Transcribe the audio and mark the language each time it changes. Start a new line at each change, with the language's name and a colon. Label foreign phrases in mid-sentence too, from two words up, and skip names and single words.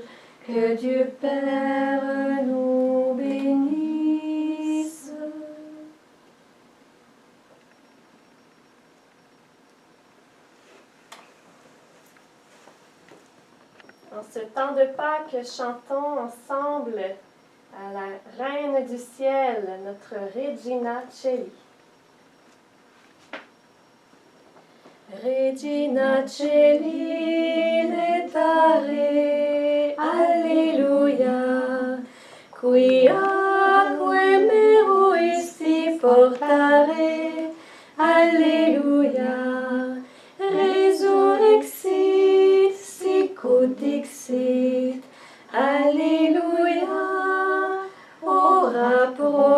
French: Que Dieu Père nous bénisse. En ce temps de Pâques, chantons ensemble à la Reine du Ciel, notre Regina Coeli.
Latin: Regina Coeli letare, alleluia, quiaque meruisti portare, alleluia, resurrexit, sicut dixit, alleluia, ora pro